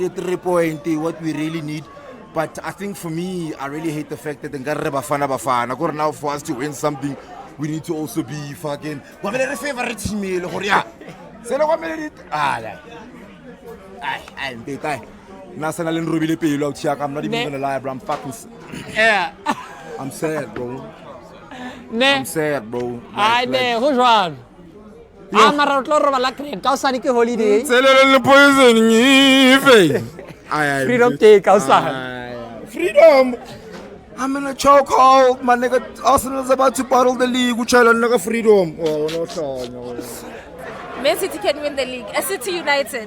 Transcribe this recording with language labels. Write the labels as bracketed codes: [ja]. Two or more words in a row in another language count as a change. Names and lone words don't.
[en] 3 point, what we really need. But I think for me, I really hate the fact that now for us to win something, we need to also be fucking. Favorite team. National and Ruby Pelo out here. I'm not even gonna lie, bro. I'm fucking. Yeah. I'm sad, bro. Ne? I'm sad, bro. [st] Ai ne, ho jwang? Ah, mara o tlo robala crate ka osane ke holiday. Freedom Day ka osane. [en] Freedom. I'm in a chokehold, my nigga. Arsenal's about to bottle the league. Which I don't know freedom. Oh, no, no. Man City can win the league. A City United.